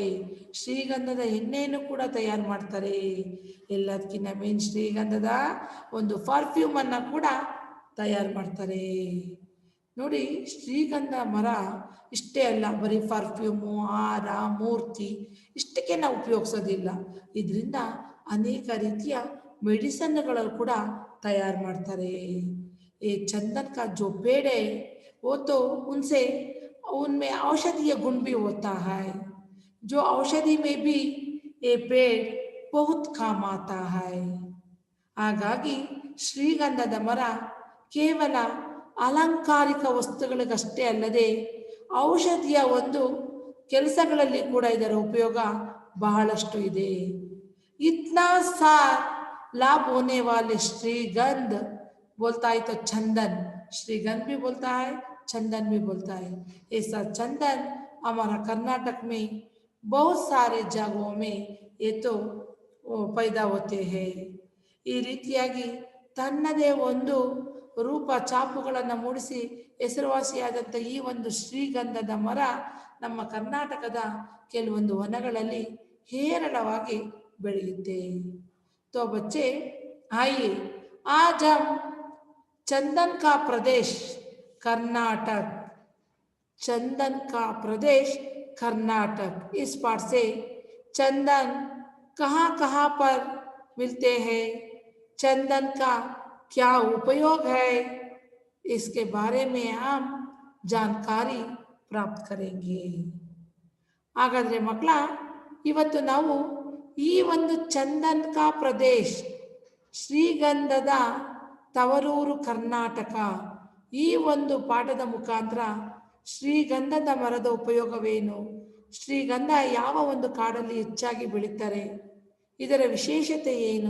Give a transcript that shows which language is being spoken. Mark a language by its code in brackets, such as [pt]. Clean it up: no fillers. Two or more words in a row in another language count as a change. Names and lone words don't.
[kn] ಶ್ರೀಗಂಧದ ಎಣ್ಣೆಯನ್ನು ಕೂಡ ತಯಾರು ಮಾಡ್ತಾರೆ. ಎಲ್ಲದಕ್ಕಿಂತ ಮೇನ್ ಶ್ರೀಗಂಧದ ಒಂದು ಪರ್ಫ್ಯೂಮನ್ನು ಕೂಡ ತಯಾರು ಮಾಡ್ತಾರೆ. ನೋಡಿ, ಶ್ರೀಗಂಧ ಮರ ಇಷ್ಟೇ ಅಲ್ಲ, ಬರೀ ಪರ್ಫ್ಯೂಮು, ಹಾರ, ಮೂರ್ತಿ ಇಷ್ಟಕ್ಕೆ ನಾವು ಉಪಯೋಗಿಸೋದಿಲ್ಲ. ಇದರಿಂದ ಅನೇಕ ರೀತಿಯ ಮೆಡಿಸನ್ಗಳು ಕೂಡ ತಯಾರು ಮಾಡ್ತಾರೆ. [hi] ये चंदन का जो पेड़ है, वो तो उनमें औषधीय गुण भी होता है. जो औषधि में भी ये पेड़ बहुत काम आता है. [kn] ಹಾಗಾಗಿ ಶ್ರೀಗಂಧದ ಮರ ಕೇವಲ ಅಲಂಕಾರಿಕ ವಸ್ತುಗಳಿಗಷ್ಟೇ ಅಲ್ಲದೆ ಔಷಧಿಯ ಒಂದು ಕೆಲಸಗಳಲ್ಲಿ ಕೂಡ ಇದರ ಉಪಯೋಗ ಬಹಳಷ್ಟು ಇದೆ. [hi] इतना सा लाभ होने वाले श्रीगंध बोलता है तो चंदन, श्रीगंध भी बोलता है, चंदन भी बोलता है। ऐसा चंदन हमारा कर्नाटक में बहुत सारे जगहों में ये तो पैदा होते हैं। [kn] ಈ ರೀತಿಯಾಗಿ ತನ್ನದೇ ಒಂದು ರೂಪ ಚಾಪುಗಳನ್ನು ಮೂಡಿಸಿ ಹೆಸರುವಾಸಿಯಾದಂಥ ಈ ಒಂದು ಶ್ರೀಗಂಧದ ಮರ ನಮ್ಮ ಕರ್ನಾಟಕದ ಕೆಲವೊಂದು ವನಗಳಲ್ಲಿ ಹೇರಳವಾಗಿ ಬೆಳೆಯುತ್ತೆ। [hi] तो बच्चे आइए आज हम चंदन का प्रदेश कर्नाटक, चंदन का प्रदेश कर्नाटक, इस पाठ से चंदन कहाँ कहाँ पर मिलते हैं, चंदन का क्या उपयोग है, इसके बारे में हम जानकारी प्राप्त करेंगे। [kn] ಹಾಗಾದರೆ ಮಕ್ಕಳ, ಇವತ್ತು ನಾವು ಈ ಒಂದು [hi] चंदन का प्रदेश, [kn] ಶ್ರೀಗಂಧದ ತವರೂರು ಕರ್ನಾಟಕ, ಈ ಒಂದು ಪಾಠದ ಮುಖಾಂತರ ಶ್ರೀಗಂಧದ ಮರದ ಉಪಯೋಗವೇನು, ಶ್ರೀಗಂಧ ಯಾವ ಒಂದು ಕಾಡಲ್ಲಿ ಹೆಚ್ಚಾಗಿ ಬೆಳೀತಾರೆ, ಇದರ ವಿಶೇಷತೆ ಏನು,